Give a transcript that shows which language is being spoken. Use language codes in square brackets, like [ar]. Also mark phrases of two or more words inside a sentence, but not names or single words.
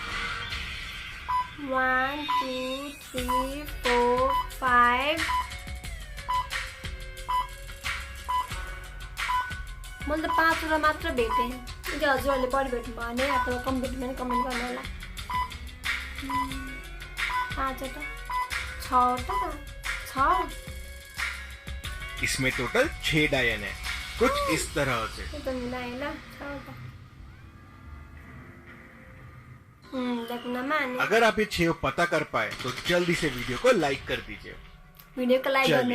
[ne] 1 2 3 4 5 मैले त 5 वटा मात्र भेटे. यदि हजुरहरूले बढी भेट्नु भयो भने अथवा कम भेट्नु भने कमेन्ट गर्नु होला. 5 वटा 6 वटा 6. [hi] इसमें टोटल 6 डायन है. कुछ इस तरह से. तो मिलाए ना 6 वटा. देखना माने. अगर आप ये 6 पता कर पाए तो जल्दी से वीडियो को लाइक कर दीजिए. वीडियो को लाइक करने